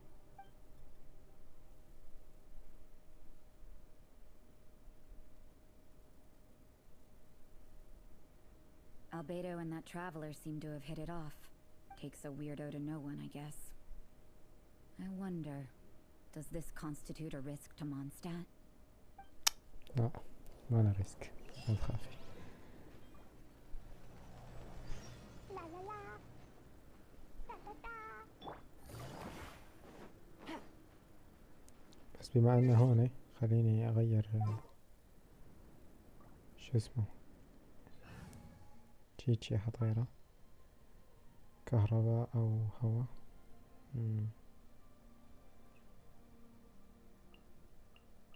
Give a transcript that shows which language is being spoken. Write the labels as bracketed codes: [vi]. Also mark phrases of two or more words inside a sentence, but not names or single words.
[en] Albedo and that traveler seem to have hit it off. Takes a weirdo to know one, I guess. I wonder, does this constitute a risk to Mondstadt? [ar] لا ما له ريسك ما تخافي. La la la. Da da da. بس بما انه هون خليني اغير شو اسمه شي احط غيره كهرباء او هواء.